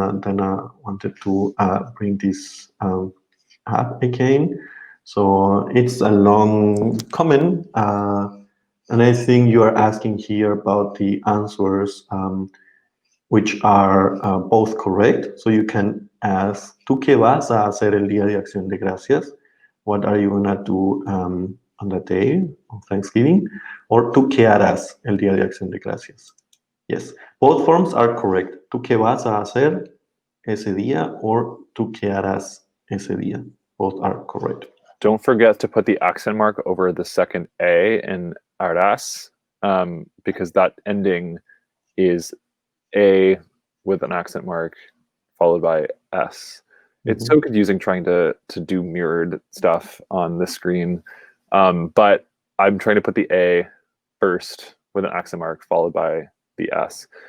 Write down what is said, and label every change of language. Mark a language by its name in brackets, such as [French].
[English] Then I wanted to bring this up again. So it's a long comment, and I think you are asking here about the answers which are both correct. So you can ask, [Spanish] ¿tú qué vas a hacer el día de Acción de Gracias? [English] What are you gonna do on that day of Thanksgiving? [Spanish] Or ¿tú qué harás el día de Acción de Gracias? [English] Yes, both forms are correct. [Spanish] ¿Tú qué vas a hacer ese día? Or ¿tú qué harás ese día? [English] Both are correct. Don't forget to put the accent mark over the second A in harás, because that ending is A with an accent mark followed by S. It's so confusing trying to do mirrored stuff on the screen, but I'm trying to put the A first with an accent mark followed by the S.